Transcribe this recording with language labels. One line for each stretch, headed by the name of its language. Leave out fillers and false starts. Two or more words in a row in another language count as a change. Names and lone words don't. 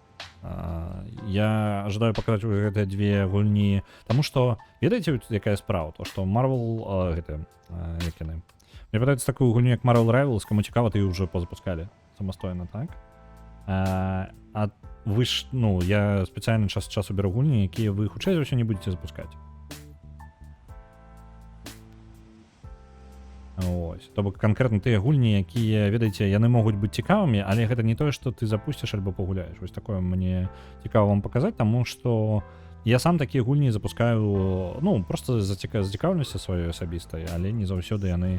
Russian: Я ожидаю
Belarusian: паказаць гэтыя 2 гульні, таму што, ведаеце, якая справа? То, што Marvel... як яны? Мне падаецца такую гульню, як Marvel Rivals, каму цікава, ты ўжо позапускалі самастойна, так?
Ukrainian: А вы ж, ну, я спеціально час від часу беру гульні, які ви
Belarusian: хутчэй за ўсё
Ukrainian: не будете запускаць. Ось.
Belarusian: То бок канкрэтна тыя гульні, якія, ведаеце, яны могуць быць цікавымі, але гэта не тое, што ты запусціш альбо пагуляеш. Вось такое мне цікава вам паказаць, таму што я сам такія гульні запускаю, ну, проста з зацікаўленасці сваёй асабістай, але не заўсёды яны...